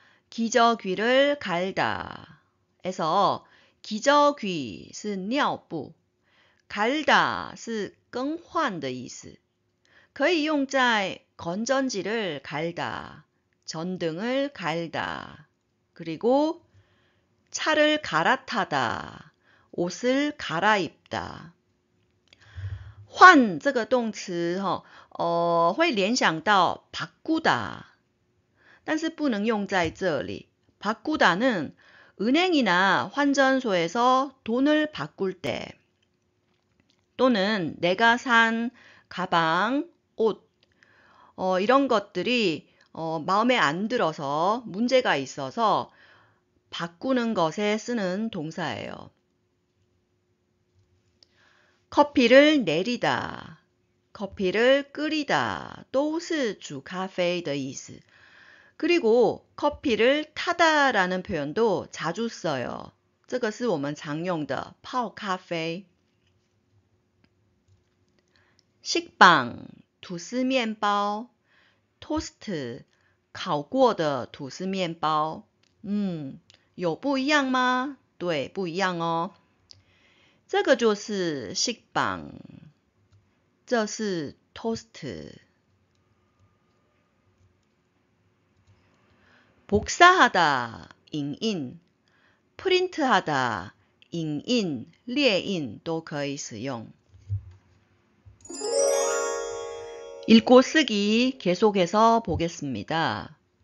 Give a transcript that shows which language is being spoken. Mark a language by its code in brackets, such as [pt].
[ko] 기저귀를 갈다 에서 기저귀 [zh] 是尿布 [ko] 갈다 [zh] 是更换的意思可以用在 [ko] 건전지를 갈다, 전등을 갈다, 그리고 차를 갈아타다, 옷을 갈아입다. [zh] 换这个动词会联想到 바꾸다, 但是不能用在这里. [ko] 바꾸다는 은행이나 환전소에서 돈을 바꿀 때 또는 내가 산 가방, 옷 이런 것들이 마음에 안 들어서 문제가 있어서 바꾸는 것에 쓰는 동사예요. 커피를 내리다, 커피를 끓이다, [zh] 都是煮咖啡的意思. [ko] 그리고 커피를 타다 라는 표현도 자주 써요. [zh] 这个是我们常用的泡咖啡. 식빵, 吐司面包 toast, 烤过的吐司面包. 有不一样吗？对，不一样哦。这个就是식빵，这是 toast. [ko] 복사하다, 影印, 프린트하다, [zh] 影印、列印都可以使用。 [ko] 읽고 쓰기 계속해서 보겠습니다.